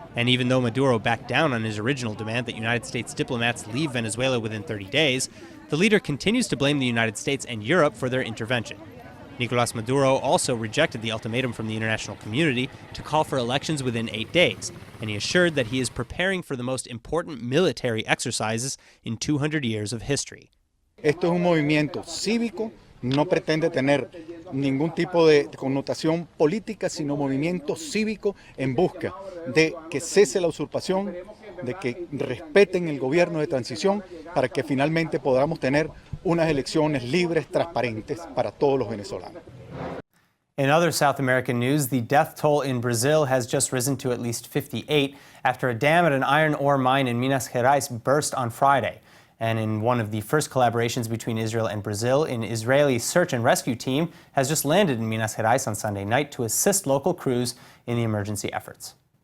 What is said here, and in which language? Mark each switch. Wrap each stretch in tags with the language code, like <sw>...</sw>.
<en>And even though Maduro backed down on his original demand that United States diplomats leave Venezuela within 30 days, the leader continues to blame the United States and Europe for their intervention. Nicolas Maduro also rejected the ultimatum from the international community to call for elections within 8 days, and he assured that he is preparing for the most important military exercises in 200 years of history.</en> <es>Esto es un movimiento cívico, no pretende tener ningún tipo de connotación política, sino movimiento cívico en busca de que cese la usurpación, de que respeten el gobierno de transición para que finalmente podamos tener unas elecciones libres, transparentes para todos los venezolanos.</es> <en>In other South American news, the death toll in Brazil has just risen to at least 58 after a dam at an iron ore mine in Minas Gerais burst on Friday. And in one of the first collaborations between Israel and Brazil, an Israeli search and rescue team has just landed in Minas Gerais on Sunday night to assist local crews in the emergency efforts.</en>